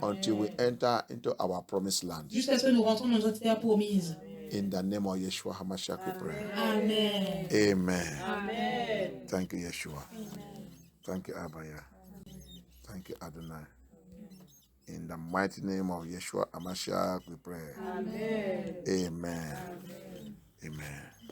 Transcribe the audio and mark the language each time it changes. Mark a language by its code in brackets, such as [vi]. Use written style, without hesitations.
[en] until we enter into our promised land. [fr] Jusqu'à ce que nous rentrons dans notre terre promise. [en] In the name of Yeshua HaMashiach, we pray. Amen. Amen. Thank you, Yeshua. Thank you, Abaya. Thank you, Adonai. In the mighty name of Yeshua HaMashiach, we pray. Amen. Amen.